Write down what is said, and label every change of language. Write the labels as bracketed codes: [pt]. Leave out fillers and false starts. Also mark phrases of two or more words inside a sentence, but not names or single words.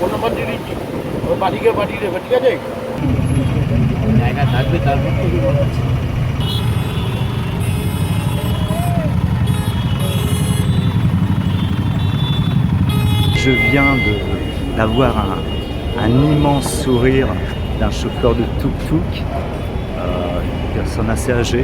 [bn] নাম্বার দিয়ে দিচ্ছি ওই বাড়িকে পাঠিয়ে দেবে ঠিক আছে জায়গা থাকবে তারপর থেকে বলছি [fr] Je viens d'avoir un immense sourire d'un chauffeur de tuk-tuk, une personne assez âgée.